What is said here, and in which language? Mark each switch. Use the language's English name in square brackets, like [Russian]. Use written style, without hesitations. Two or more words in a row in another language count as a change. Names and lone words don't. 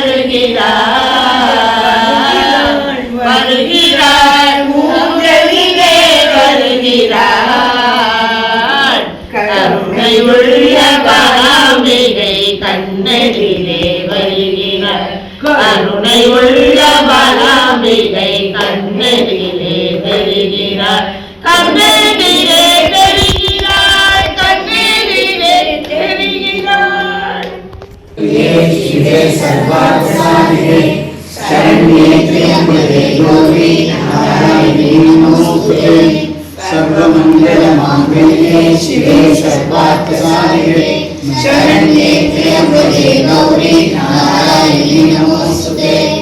[Tamil] வருகிறாள் வருகிறாள் ஊர்வலிலே வருகிறாள் கருணையுள்ள பாலாம்பிகை கண்ணெதிரே வருகிறாள் கருணையுள்ள பாலாம்பிகை கண்ணெதிரே வருகிறாள் கண்ணெதிரே தெரிகிறாள் கண்ணெதிரே தெரிகிறாள் [Sanskrit] शिवे सर्वार्थसाधिके शरण्ये त्र्यम्बके गौरी नारायणी नमोस्तुते सर्वमङ्गलमाङ्गल्ये शिवे सर्वार्थसाधिके शरण्ये त्र्यम्बके गौरी नारायणी नमोस्तुते